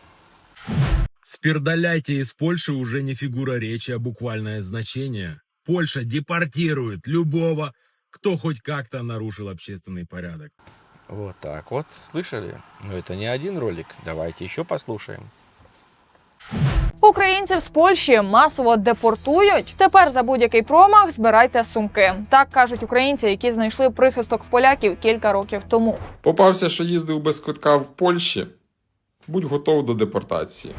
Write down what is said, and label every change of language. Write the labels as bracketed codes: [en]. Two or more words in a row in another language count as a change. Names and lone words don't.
[ru] Спердаляйте из Польши уже не фигура речи, а буквальное значение. Польша депортирует любого, кто хоть как-то нарушил общественный порядок. Вот так вот, слышали? Но это не один ролик, давайте еще послушаем. [uk] Українців з Польщі масово депортують. Тепер за будь-який промах збирайте сумки. Так кажуть українці, які знайшли прихисток в поляків кілька років тому. Попався, що їздив без квитка в Польщі. Будь готов до депортації.